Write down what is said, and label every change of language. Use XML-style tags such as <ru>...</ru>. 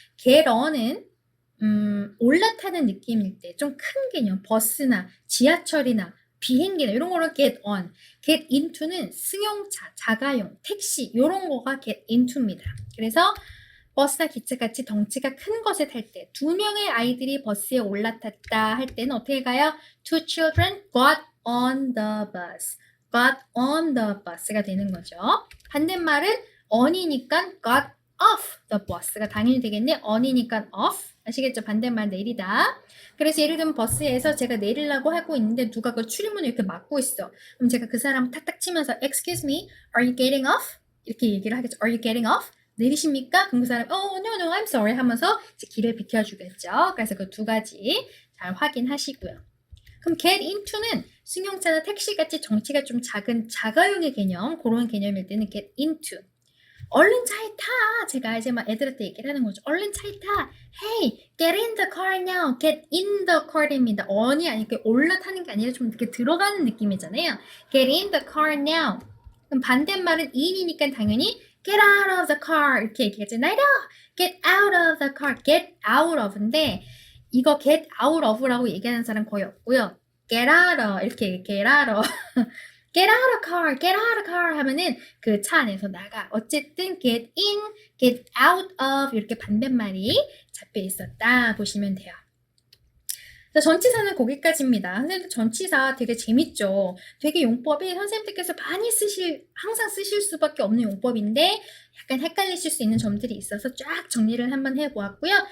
<ko>get on은 올라타는 느낌일 때 좀 큰 개념, 버스나 지하철이나 비행기나 이런 거를 get on. get into는 승용차, 자가용, 택시 이런 거가 get into입니다. 그래서 버스나 기차같이 덩치가 큰 것에 탈 때, 두 명의 아이들이 버스에 올라탔다 할 때는 어떻게 가요?</ko> <en>Two children got on the bus. got on the bus가</en> <ko>되는 거죠. 반대말은 on이니까 got off the bus가 당연히 되겠네. on이니까 off. 아시겠죠? 반대말 내리다. 그래서 예를 들면 버스에서 제가 내리려고 하고 있는데 누가 그 출입문을 이렇게 막고 있어. 그럼 제가 그 사람 탁탁 치면서</ko> <en>Excuse me, are you getting off?</en> <ko>이렇게 얘기를 하겠죠.</ko> <en>Are you getting off?</en> <ko>내리십니까? 그럼 그 사람이</ko> <en>no, no, I'm sorry</en> <ko>하면서 이제 길을 비켜주겠죠. 그래서 그 두 가지 잘 확인하시고요. 그럼 get into는 승용차나 택시같이 덩치가 좀 작은 자가용의 개념, 그런 개념일 때는 get into. 얼른 차에 타. 제가 이제 막 애들한테 얘기를 하는 거죠. 얼른 차에 타.</ko> <en>Hey, get in the car now. Get in the car입니다.</en> <ko>on이 아니고 올라타는 게 아니라 좀 이렇게 들어가는 느낌이잖아요.</ko> <en>Get in the car now.</en> <ko>그럼 반대말은 in이니까 당연히</ko> <en>get out of the car</en> <ko>이렇게 얘기하잖아요.</ko> <en>Get out of the car.</en> <ko>get out of인데 이거 get out of라고 얘기하는 사람 거의 없고요.</ko> <en>get out of</en> <ko>이렇게</ko> <en>get out of get out of car, get out of car</en> <ko>하면은 그 차 안에서 나가. 어쨌든 get in, get out of 이렇게 반대말이 잡혀 있었다 보시면 돼요. 자, 전치사는 거기까지입니다. 선생님들 전치사 되게 재밌죠? 되게 용법이 선생님들께서 많이 항상 쓰실 수밖에 없는 용법인데 약간 헷갈리실 수 있는 점들이 있어서 쫙 정리를 한번 해보았고요.</ko>